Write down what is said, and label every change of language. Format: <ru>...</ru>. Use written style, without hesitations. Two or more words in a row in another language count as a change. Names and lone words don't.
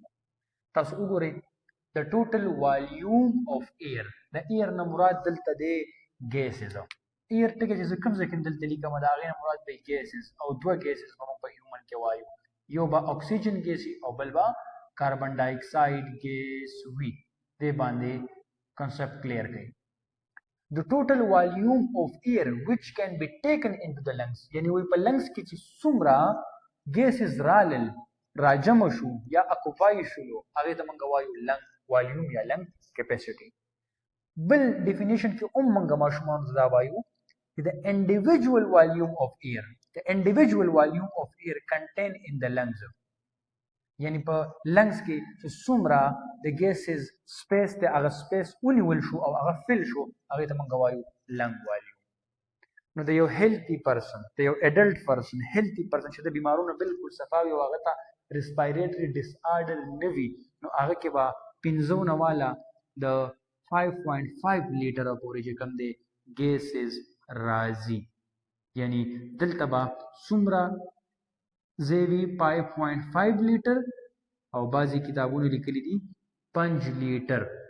<ps>تاسو وګورئ د</ps> <en>total volume of air,</en> <ps>د ایر نه مراد دلته دی ګیسز. ایر ټکي چې زه کوم ځای کې دلته لیکم د هغې نه مراد دی ګیسز او دوه ګیسز به موږ په هیومن کې وایو، یو به اکسیجن ګیس او بل به کاربن ډای اکساید ګیس وي. دې باندې</ps> <en>concept clear</en> <ps>کړئ.</ps> <en>The total volume of air which can be taken into the lungs</en> <ps>یعنی وی په لنګس کې چې څومره ګیسز رالل راجمع شو یا اکوپای شولو هغې ته موږ وایو</ps> <en>lung volume</en> <ps>یا</ps> <en>lung capacity.</en> <ps>بل ډیفینیشن کې هم موږ ماشومانو ته دا وایو چې</ps> <en>the individual volume of air contained in the lungs</en> <ps>یعنی په لنګس کې چې څومره د ګیسز سپیس دی هغه سپیس ونیول شو او هغه فل شو هغې ته موږ وایو</ps> <en>lung volume.</en> <ps>نو د یو</ps> <en>healthy person</en> <ps>د یو</ps> <en>adult person healthy person</en> <ps>چې د بیمارونو بالکل صفا وي او هغه ته</ps> <en>respiratory disorder</en> <ps>نه وي نو هغه کې به 15 والا د 5.5 لیټره پورې چې کوم دی ګیسز راځي، یعنی دلته به څومره زیوی 5.5 لیټر او بعضی کتابونو لیکلی دي 5 لیټر.</ps>